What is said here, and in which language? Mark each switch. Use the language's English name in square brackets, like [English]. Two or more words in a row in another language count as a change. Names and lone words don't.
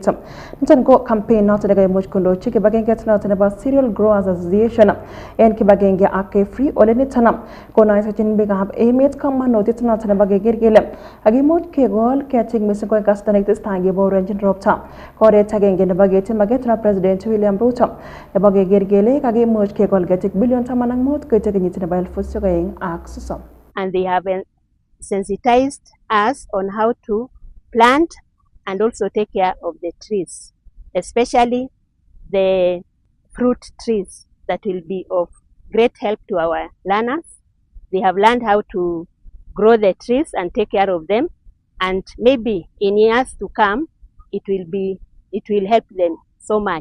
[Kalenjin] Niton ko campaign noton nekaimuch kondochi kibagenget noton nebo Cereal Growers Association en kibagenge ak free ole niton konoisechin biikab emet kamanutiet noton nebo keker kele akimuch kegol ketik missing ko en kasarta nekitestai keboronjin ropta. Oret agenge nebo ketimaket nebo President William Ruto nebo keker kele kakimuch kegol ketik bilion 15 koite kenyit nebo 2030. [English] And they have sensitized us on how to plant and also take care of the trees, especially the fruit trees that will be of great help to our learners. They have learned how to grow the trees and take care of them, and maybe in years to come it will help them so much.